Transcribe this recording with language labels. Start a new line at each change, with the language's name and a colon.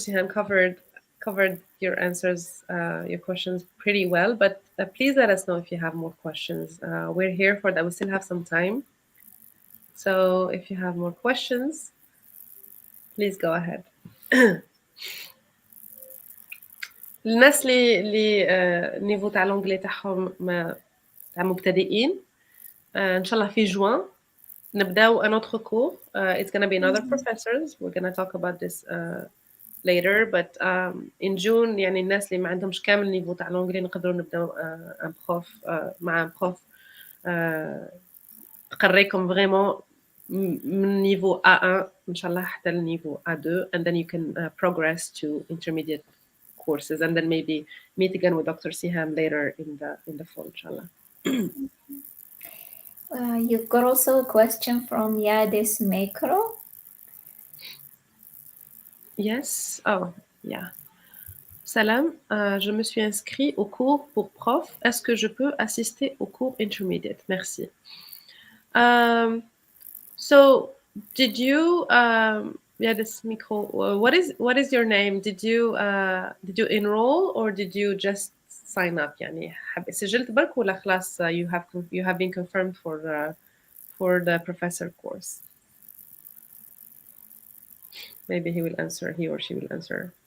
English: Siham covered your answers, your questions pretty well, but please let us know if you have more questions. We're here for that. We still have some time. So if you have more questions, please go ahead.
Arabic: الناس اللي النيفو تاع لونجلي تاعهم تاع مبتدئين ان شاء الله في جوان نبداو ان
French: autre cours.
English: It's going to be another professors. We're going to talk about this later, but in June
Arabic: يعني الناس اللي ما عندهمش كامل نيفو تاع لونجلي نقدروا نبداو ان بروف مع ان بروف تقريكم فريمون من نيفو A1 ان شاء الله حتى النيفو A2,
English: and then you can progress to intermediate courses, and then maybe meet again with Dr. Siham later in the fall, inshallah. You've got also a question from Yadis Mekro. Yes. Oh, yeah.
French: Salam, je me suis inscrit au cours pour prof. Est-ce que je peux assister au cours intermediate? Merci.
English: So, did you this micro, what is your name? Did you enroll or did you just sign up?
Arabic: يعني سجلت برك ولا خلاص
English: you have been confirmed for the professor course? Maybe he or she will answer